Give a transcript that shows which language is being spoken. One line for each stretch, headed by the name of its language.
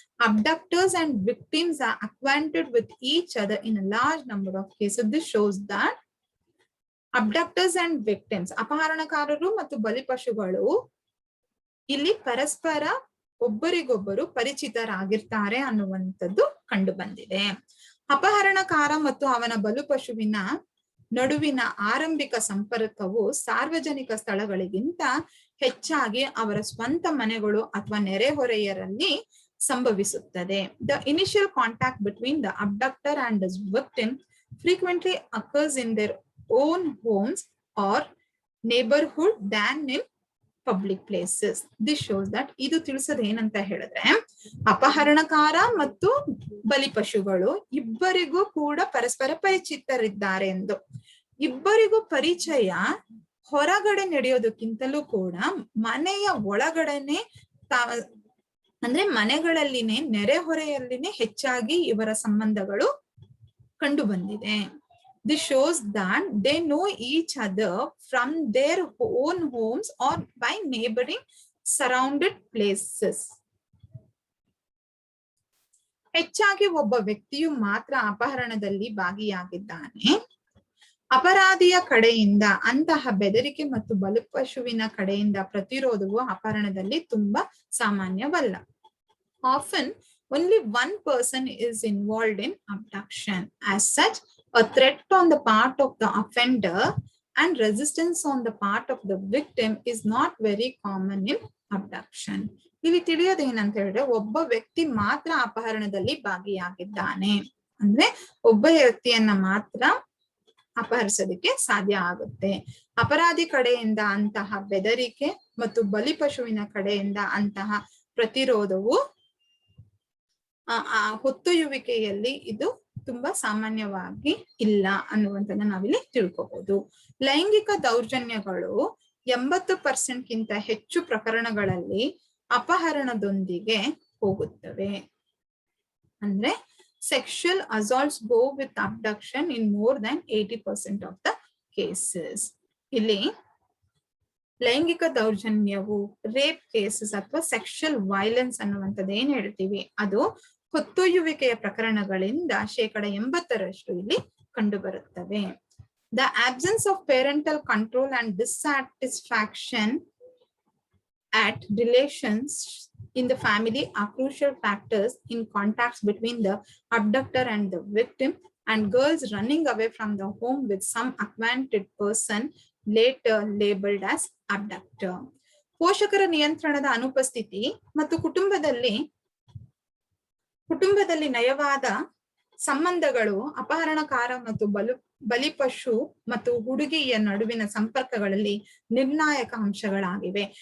English: Abductors and victims are acquainted with each other in a large number of cases. This shows that abductors and victims,
Kannada: ಅಪಹರಣಕಾರರು ಮತ್ತು ಬಲಿಪಶುಗಳು ಇಲ್ಲಿ ಪರಸ್ಪರ ಒಬ್ಬರಿಗೊಬ್ಬರು ಪರಿಚಿತರಾಗಿರ್ತಾರೆ ಅನ್ನುವಂಥದ್ದು ಕಂಡು ಬಂದಿದೆ. ಅಪಹರಣಕಾರ ಮತ್ತು ಅವನ ಬಲಿಪಶುವಿನ ನಡುವಿನ ಆರಂಭಿಕ ಸಂಪರ್ಕವು ಸಾರ್ವಜನಿಕ ಸ್ಥಳಗಳಿಗಿಂತ ಹೆಚ್ಚಾಗಿ ಅವರ ಸ್ವಂತ ಮನೆಗಳು ಅಥವಾ ನೆರೆಹೊರೆಯರಲ್ಲಿ ಸಂಭವಿಸುತ್ತದೆ.
English: The initial contact between the abductor and his victim frequently occurs in their own homes or neighborhood than in public places. This shows that
Kannada: ಇದು ತಿಳಿಸೋದು ಏನಂತ ಹೇಳಿದ್ರೆ, ಅಪಹರಣಕಾರ ಮತ್ತು ಬಲಿಪಶುಗಳು ಇಬ್ಬರಿಗೂ ಕೂಡ ಪರಸ್ಪರ ಪರಿಚಿತರಿದ್ದಾರೆ ಎಂದು. ಇಬ್ಬರಿಗೂ ಪರಿಚಯ ಹೊರಗಡೆ ನಡೆಯೋದಕ್ಕಿಂತಲೂ ಕೂಡ ಮನೆಯ ಒಳಗಡೆನೆ ಅಂದ್ರೆ ಮನೆಗಳಲ್ಲಿನೇ ನೆರೆಹೊರೆಯಲ್ಲಿನೇ ಹೆಚ್ಚಾಗಿ ಇವರ ಸಂಬಂಧಗಳು ಕಂಡು ಬಂದಿದೆ.
English: This shows that they know each other from their own homes or by neighboring surrounded places.
Kannada: ಹೆಚ್ಚಾಗಿ ಒಬ್ಬ ವ್ಯಕ್ತಿಯು ಮಾತ್ರ ಅಪಹರಣದಲ್ಲಿ ಭಾಗಿಯಾಗಿದ್ದಾನೆ. ಅಪರಾಧಿಯ ಕಡೆಯಿಂದ ಅಂತಹ ಬೆದರಿಕೆ ಮತ್ತು ಬಲಿಪಶುವಿನ ಕಡೆಯಿಂದ ಪ್ರತಿರೋಧವು ಅಪಹರಣದಲ್ಲಿ ತುಂಬಾ ಸಾಮಾನ್ಯವಲ್ಲ.
English: Often only one person is involved in abduction. As such, a threat on the part of the offender and resistance on the part of the victim is not very common in abduction.
Kannada: ಇಲ್ಲಿ ತಿಳಿಯೋದೇನಂತ ಹೇಳಿದ್ರೆ, ಒಬ್ಬ ವ್ಯಕ್ತಿ ಮಾತ್ರ ಅಪಹರಣದಲ್ಲಿ ಭಾಗಿಯಾಗಿದ್ದಾನೆ ಅಂದ್ರೆ ಒಬ್ಬ ವ್ಯಕ್ತಿಯನ್ನ ಮಾತ್ರ ಅಪಹರಿಸೋದಕ್ಕೆ ಸಾಧ್ಯ ಆಗುತ್ತೆ. ಅಪರಾಧಿ ಕಡೆಯಿಂದ ಅಂತಹ ಬೆದರಿಕೆ ಮತ್ತು ಬಲಿಪಶುವಿನ ಕಡೆಯಿಂದ ಅಂತಹ ಪ್ರತಿರೋಧವು ಹೊತ್ತೊಯ್ಯುವಿಕೆಯಲ್ಲಿ ಇದು ತುಂಬಾ ಸಾಮಾನ್ಯವಾಗಿ ಇಲ್ಲ ಅನ್ನುವಂಥದ್ದನ್ನ ನಾವಿಲ್ಲಿ ತಿಳ್ಕೋಬಹುದು. ಲೈಂಗಿಕ ದೌರ್ಜನ್ಯಗಳು 80%ಗಿಂತ ಹೆಚ್ಚು ಪ್ರಕರಣಗಳಲ್ಲಿ ಅಪಹರಣದೊಂದಿಗೆ ಹೋಗುತ್ತವೆ. ಅಂದ್ರೆ
English: sexual assaults go with abduction in more than 80% of the cases.
Kannada: ಇಲ್ಲಿ ಲೈಂಗಿಕ ದೌರ್ಜನ್ಯವು
English: rape cases
Kannada: ಅಥವಾ
English: sexual violence
Kannada: ಅನ್ನುವಂಥದ್ದು ಏನ್ ಹೇಳ್ತೀವಿ ಅದು ಹೊತ್ತೊಯ್ಯುವಿಕೆಯ ಪ್ರಕರಣಗಳಿಂದ 80% ಇಲ್ಲಿ ಕಂಡು ಬರುತ್ತವೆ.
English: The absence of parental control and dissatisfaction at relations in the family are crucial factors in contacts between the abductor and the victim, and girls running away from the home with some acquainted person later labeled as abductor.
Kannada: ಪೋಷಕರ ನಿಯಂತ್ರಣದ ಅನುಪಸ್ಥಿತಿ ಮತ್ತು ಕುಟುಂಬದಲ್ಲಿ ನಯವಾದ ಸಂಬಂಧಗಳು ಅಪಹರಣಕಾರ ಮತ್ತು ಬಲಿಪಶು ಮತ್ತು ಹುಡುಗಿಯ ನಡುವಿನ ಸಂಪರ್ಕಗಳಲ್ಲಿ ನಿರ್ಣಾಯಕ ಅಂಶಗಳಾಗಿವೆ.